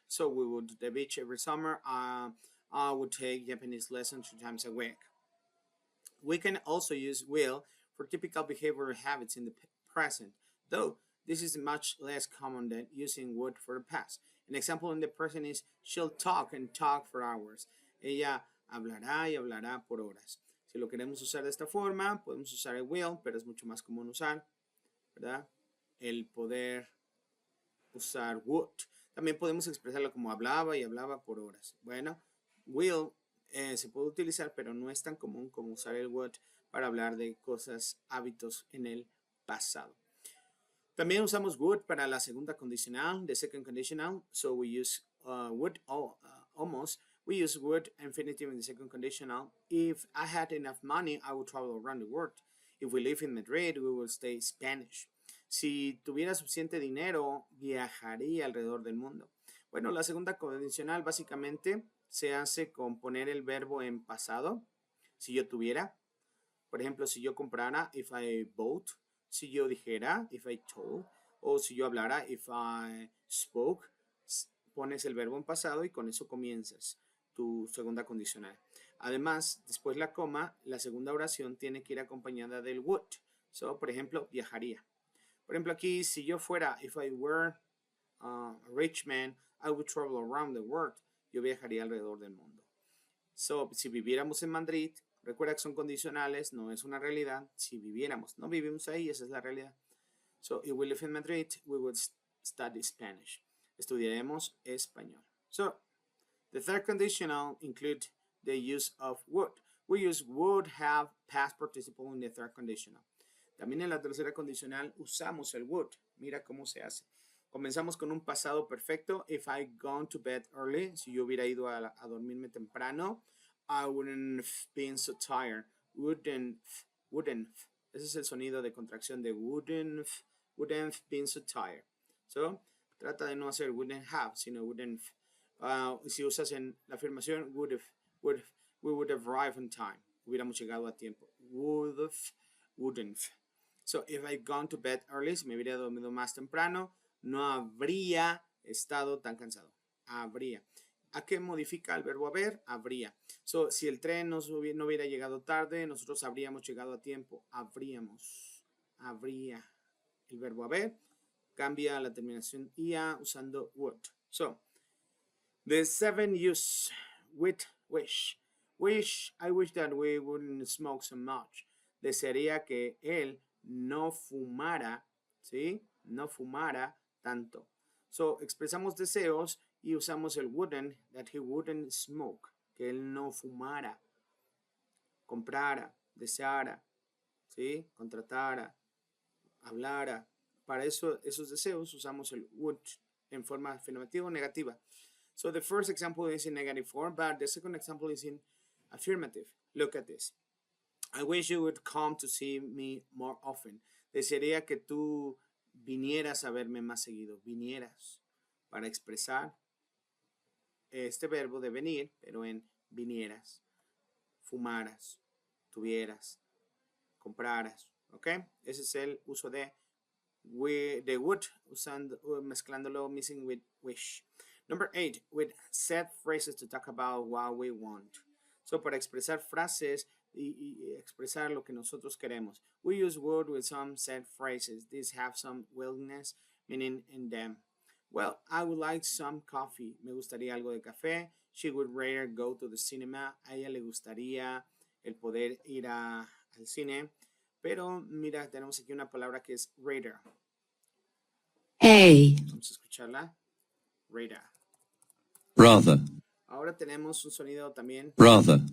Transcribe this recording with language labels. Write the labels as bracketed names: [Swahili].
[English] So we would to the beach every summer. I would take Japanese lessons 3 times a week. We can also use will for typical behavioral habits in the present, though this is much less common than using would for the past. An example in the present is she'll talk and talk for hours. [Spanish] Ella hablará y hablará por horas. Si lo queremos usar de esta forma, podemos usar el will, pero es mucho más común usar, ¿verdad?, el poder usar would. También podemos expresarlo como hablaba y hablaba por horas. Bueno, will se puede utilizar, pero no es tan común como usar el would para hablar de cosas, hábitos en el pasado. También usamos would para la segunda condicional, [English] the second conditional. So we use would almost. We use would infinitive in the second conditional. If I had enough money, I would travel around the world. If we live in Madrid, we will stay Spanish. [Spanish] Si tuviera suficiente dinero, viajaría alrededor del mundo. Bueno, la segunda condicional básicamente se hace con poner el verbo en pasado. Si yo tuviera, por ejemplo, si yo comprara, [English] if I bought. [Spanish] Si yo dijera, [English] if I told. [Spanish] O si yo hablara, [English] if I spoke. [Spanish] Pones el verbo en pasado y con eso comienzas tu segunda condicional. Además, después la coma, la segunda oración tiene que ir acompañada del would. So, por ejemplo, viajaría. Por ejemplo, aquí, si yo fuera, [English] if I were a rich man, I would travel around the world. [Spanish] Yo viajaría alrededor del mundo. So, si viviéramos en Madrid, recuerda que son condicionales, no es una realidad. Si viviéramos, no vivimos ahí, esa es la realidad. [English] So, if we live in Madrid, we would study Spanish. [Spanish] Estudiaremos español. [English] So, the third conditional include the use of would. We use would have past participle in the third conditional. [Spanish] También en la tercera condicional usamos el would. Mira cómo se hace. Comenzamos con un pasado perfecto. [English] If I gone to bed early, [Spanish] si yo hubiera ido a dormirme temprano, [English] I wouldn't have been so tired. Wouldn't. [Spanish] Ese es el sonido de contracción de wouldn't have been so tired. So, trata de no hacer wouldn't have, sino wouldn't. Si usas en la afirmación [English] we would have arrived on time. [Spanish] Hubiéramos llegado a tiempo. Wouldn't. So, [English] if I gone to bed early, [Spanish] si me hubiera dormido más temprano, no habría estado tan cansado. Habría. ¿A qué modifica el verbo haber? Habría. So, si el tren no hubiera llegado tarde, nosotros habríamos llegado a tiempo. Habría. el verbo haber, cambia la terminación ia usando would. [English] So, the 7 use with wish. I wish that we wouldn't smoke so much. [Spanish] Desearía que él no fumara, ¿sí? No fumara tanto. So, expresamos deseos y usamos el wouldn't, [English] that he wouldn't smoke, [Spanish] que él no fumara, comprara, deseara, ¿sí? Contratara, hablara. Para eso, esos deseos usamos el would en forma afirmativa o negativa. [English] So the first example is in negative form, but the second example is in affirmative. Look at this. I wish you would come to see me more often. [Spanish] Desearía que tú vinieras a verme más seguido. Vinieras. Para expresar este verbo de venir, pero en vinieras, fumaras, tuvieras, compraras. ¿Ok? Ese es el uso de would, mezclándolo, missing with wish. [English] Number 8, with set phrases to talk about what we want. [Spanish] So, para expresar frases y expresar lo que nosotros queremos. [English] We use would with some set phrases. These have some willingness, meaning in them. Well, I would like some coffee. [Spanish] Me gustaría algo de café. [English] She would rather go to the cinema. [Spanish] A ella le gustaría el poder ir al cine. Pero mira, tenemos aquí una palabra que es rather. [English] Hey. [Spanish] Vamos a escucharla. Rather. [English] Rather. [Spanish] Ahora tenemos un sonido también [English] Rather.